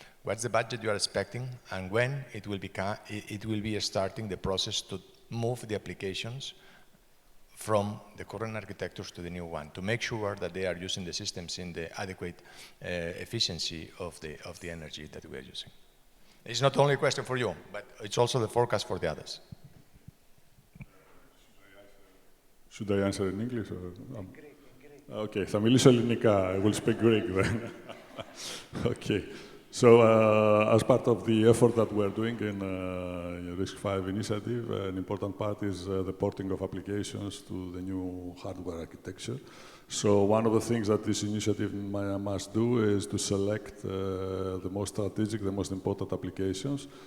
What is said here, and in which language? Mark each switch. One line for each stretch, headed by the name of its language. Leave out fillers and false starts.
English: What's the budget you are expecting, and when it will be starting the process to move the applications from the current architectures to the new one, to make sure that they are using the systems in the adequate efficiency of the energy that we are using? It's not only a question for you, but it's also the forecast for the others. Should I answer in English? Or, Greek. Okay,
Greek: θα μιλήσω ελληνικά.
English: I will speak Greek then. Okay. So, as part of the effort that we're doing in RISC-V initiative, an important part is the porting of applications to the new hardware architecture. So, one of the things that this initiative must do is to select the most strategic, the most important applications